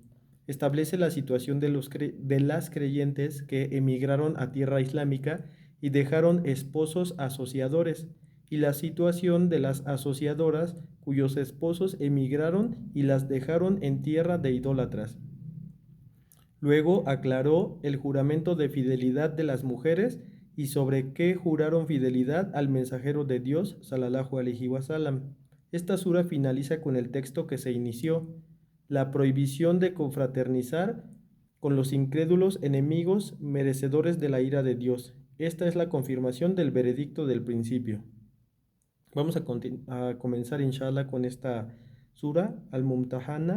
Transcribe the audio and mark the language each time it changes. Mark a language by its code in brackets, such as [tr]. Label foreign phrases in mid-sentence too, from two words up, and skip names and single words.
[es] Establece la situación de las creyentes que emigraron a tierra islámica y dejaron esposos asociadores, y la situación de las asociadoras cuyos esposos emigraron y las dejaron en tierra de idólatras. Luego aclaró el juramento de fidelidad de las mujeres y sobre qué juraron fidelidad al mensajero de Dios, [ar] صلى الله عليه وسلم. [es] Esta sura finaliza con el texto que se inició, la prohibición de confraternizar con los incrédulos enemigos merecedores de la ira de Dios. Esta es la confirmación del veredicto del principio. Vamos a comenzar inshallah con esta sura, al-Mumtahana.